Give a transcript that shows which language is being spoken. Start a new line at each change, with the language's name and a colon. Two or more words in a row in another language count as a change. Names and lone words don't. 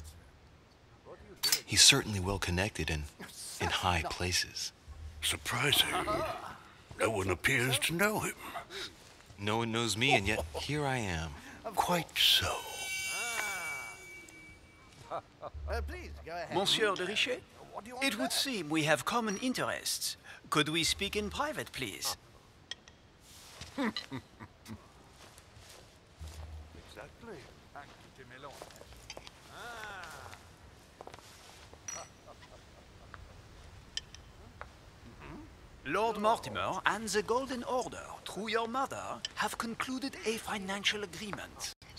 English: He's certainly well connected and in high places. Surprising. No one appears to know him. No one knows me, and yet here I am. Quite so. Please, go ahead. Monsieur de Richet, it would seem we have common interests. Could we speak in private, please? Exactly. Lord Mortimer and the Golden Order, through your mother, have concluded a financial agreement.